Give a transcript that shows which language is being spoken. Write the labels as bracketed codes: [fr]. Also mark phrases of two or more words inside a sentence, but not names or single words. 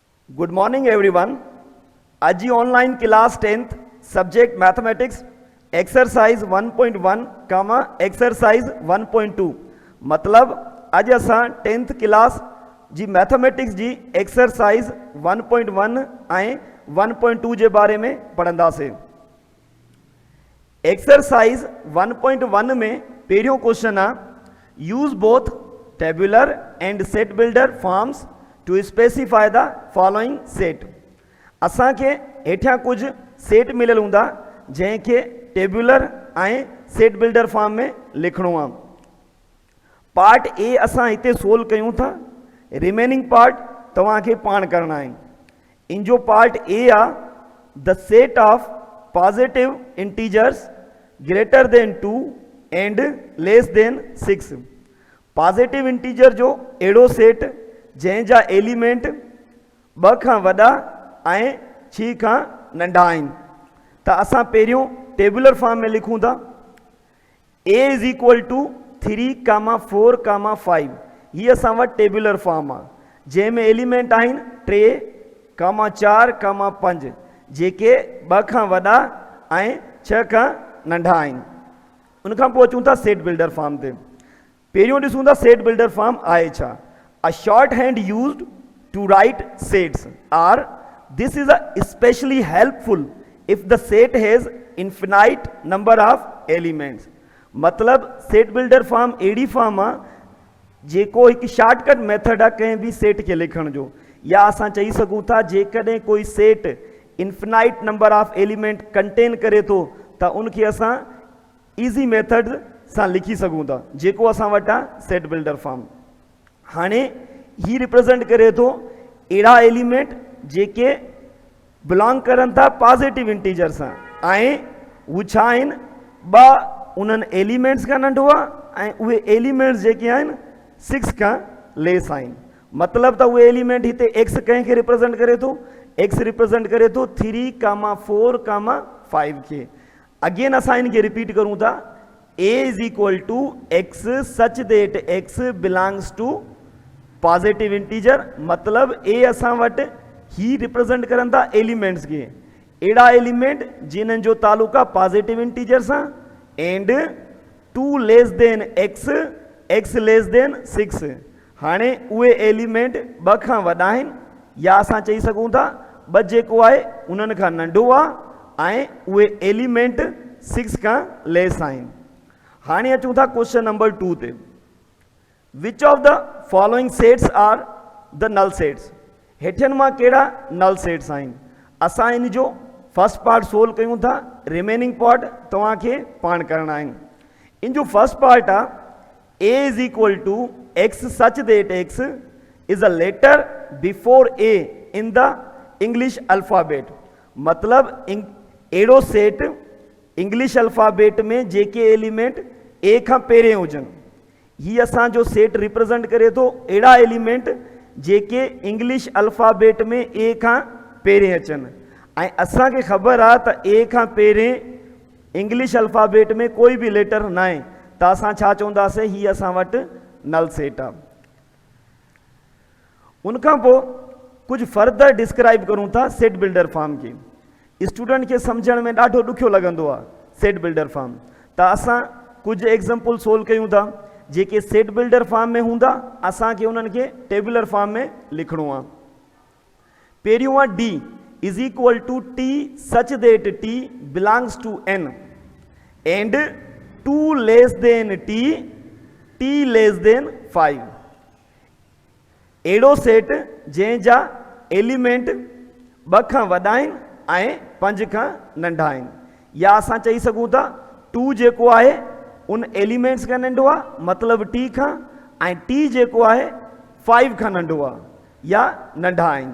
[en] Good morning everyone. [sd] आज जी [en] online class 10th subject mathematics exercise 1.1 comma exercise 1.2 [sd] मतलब आज असां [en] 10th class [sd] जी मैथमेटिक्स जी एक्सरसाइज 1.1 ऐं 1.2 जे बारे में पढ़ंदासीं। [en] एक्सरसाइज 1.1 [sd] में पहिरियों [en] क्वेश्चन आहे use both tabular and set builder forms to specify the following set. [sd] असां के हेठियां कुछ सेट मिलियल हूंदा जंहिंखे टेबुलर ऐं [en] set builder form [sd] में लिखणो आहे। [en] part A [sd] असां हिते सोल्व कयूं था, [en] remaining part [sd] तव्हांखे पाण करणा आहिनि। इन जो [en] part A आहे the set of positive integers greater than 2 and less than 6. positive integer [sd] जो अहिड़ो सेट जंहिंजा एलिमेंट 2 खां वॾा ऐं 6 खां नंढा आहिनि। त असां पहिरियों [en] tabular form [sd] में लिखूं था [en] a is equal to 3,4,5. [sd] हीअ असां वटि [en] tabular form [sd] आहे जंहिंमें एलिमेंट आहिनि 3,4,5 जेके 2 खां वॾा ऐं 6 खां नंढा आहिनि। उनखां पोइ अचूं था [en] set builder form [sd] ते। पहिरियों ॾिसूं था [en] set builder form [sd] आहे छा। [en] A shorthand used to write sets are this is especially helpful if the set has infinite number of elements। [sd] मतलब [en] set builder form [sd] अहिड़ी फॉर्म आहे जेको हिकु [en] shortcut method [sd] आहे कंहिं बि सेट खे लिखण जो, या असां चई सघूं था जेकॾहिं कोई सेट [en] infinite number of element contain [sd] करे थो त उनखे असां [en] easy method [sd] सां लिखी सघूं था, जेको असां वटि आहे [en] set builder form. [sd] हाणे ही रिप्रेजेंट करे थो अहिड़ा एलिमेंट जेके बिलोंग करनि था [en] positive integer [sd] सां ऐं हू छा आहिनि उन्हनि एलिमेंट्स खां नंढो आहे ऐं उहे एलिमेंट्स जेके आहिनि 6 खां लेस आहिनि। मतिलबु त उहे एलिमेंट हिते एक्स कंहिंखे रिप्रेजेंट करे थो, [en] x represent [sd] करे थो 3,4,5 खे। [en] अगेन [sd] असां इनखे [en] रिपीट [sd] करूं था [en] a is equal to x such that x belongs to positive integer. [sd] मतलब ए असां वटि ही रिप्रेजेंट करनि था एलिमेंट्स खे, अहिड़ा एलिमेंट जिन्हनि जो तालुक आहे [en] positive integer [sd] सां [en] and 2 less than x, x less than 6. [sd] हाणे उहे एलिमेंट 2 खां वॾा आहिनि या असां चई सघूं था 2 जेको आहे उन्हनि खां नंढो आहे ऐं उहे एलिमेंट 6 खां लेस आहिनि। हाणे अचूं था [en] question number 2 [sd] ते। [en] which of the following sets are the null sets. [sd] हेठियनि मां कहिड़ा [en] null sets [sd] आहिनि। असां इन जो [en] first part [sd] सोल्व कयूं था, [en] remaining part [sd] तव्हांखे पाण करणा आहिनि। इन जो [en] first part आहे a is equal to x such that x is a letter before a in the English alphabet. [sd] मतलब अहिड़ो सेट [en] English alphabet [sd] में जेके एलिमेंट a खां पहिरें हुजनि। ही असांजो सेट रिप्रेजेंट करे थो अहिड़ा एलिमेंट जेके [en] English alphabet [sd] में ए खां पहिरें अचनि। ऐं असांखे ख़बर आहे त ए खां पहिरें [en] English alphabet [sd] में कोई बि लेटर न आहे त असां छा चवंदासीं, ही असां वटि [en] null set [sd] आहे। उनखां पोइ कुझु [en] further describe [sd] करूं था [en] set builder form [sd] खे। स्टूडेंट खे सम्झण में ॾाढो ॾुखियो लॻंदो आहे [en] set builder form. [sd] त असां कुझु एग्ज़ाम्पल सोल्व कयूं था जेके [en] set builder form [sd] में हूंदा, असांखे उन्हनि खे [en] tabular form [sd] में लिखणो आहे। पहिरियों आहे [en] D is equal to T such that T belongs to N and 2 less than T, T less than 5. [sd] अहिड़ो सेट जंहिंजा एलिमेंट 2 खां वॾा आहिनि ऐं 5 खां नंढा आहिनि। या असां चई सघूं था 2 जेको आहे उन एलिमेंट्स खां नंढो आहे, मतिलबु टी खां, ऐं टी जेको आहे 5 खां नंढो आहे या नंढा आहिनि।